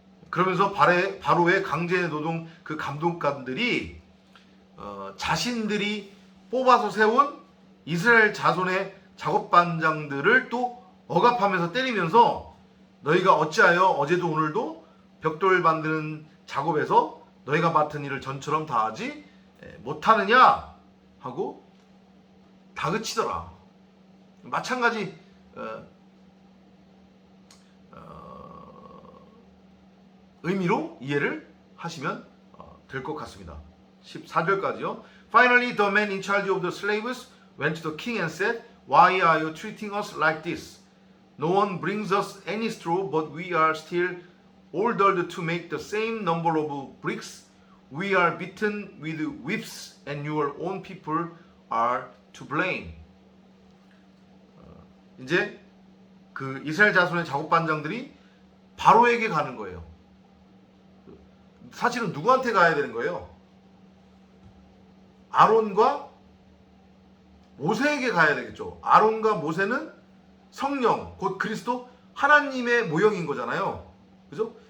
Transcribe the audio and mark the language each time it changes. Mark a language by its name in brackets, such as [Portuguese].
[Korean] 그러면서 바로의 강제 노동 그 감독관들이 자신들이 뽑아서 세운 이스라엘 자손의 작업반장들을 또 억압하면서 때리면서, 너희가 어찌하여 어제도 오늘도 벽돌 만드는 작업에서 너희가 맡은 일을 전처럼 다하지 못하느냐 하고 다그치더라. 마찬가지 의미로 이해를 하시면 될 것 같습니다. 14절까지요. [English] Finally, the man in charge of the slaves went to the king and said, "Why are you treating us like this? No one brings us any straw, but we are still ordered to make the same number of bricks. We are beaten with whips, and your own people are to blame." [Korean] 이제 그 이스라엘 자손의 작업반장들이 바로에게 가는 거예요. 사실은 누구한테 가야 되는 거예요? 아론과 모세에게 가야 되겠죠. 아론과 모세는 성령, 곧 그리스도 하나님의 모형인 거잖아요. 그죠?